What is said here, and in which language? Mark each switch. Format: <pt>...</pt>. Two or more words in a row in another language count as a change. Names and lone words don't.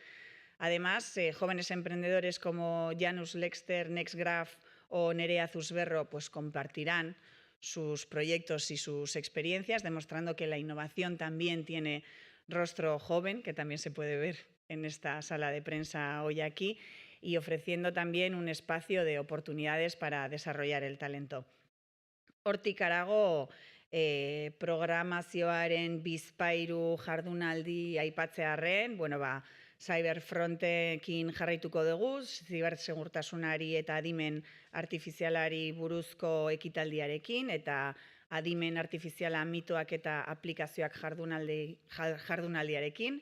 <es>Además, jóvenes emprendedores como Janus Lexter, Nextgraph o Nerea Zusberro pues compartirán sus proyectos y sus experiencias, demostrando que la innovación también tiene rostro joven, que también se puede ver en esta sala de prensa hoy aquí, y ofreciendo también un espacio de oportunidades para desarrollar el talento.</es> <eu>Hortik harago, programazioaren bizpahiru jardunaldi aipatzearren, Cyberfrontekin jarraituko dugu, zibersegurtasunari eta adimen artifizialari buruzko ekitaldiarekin, eta adimen artifiziala mitoak eta aplikazioak jardunaldiarekin.</eu>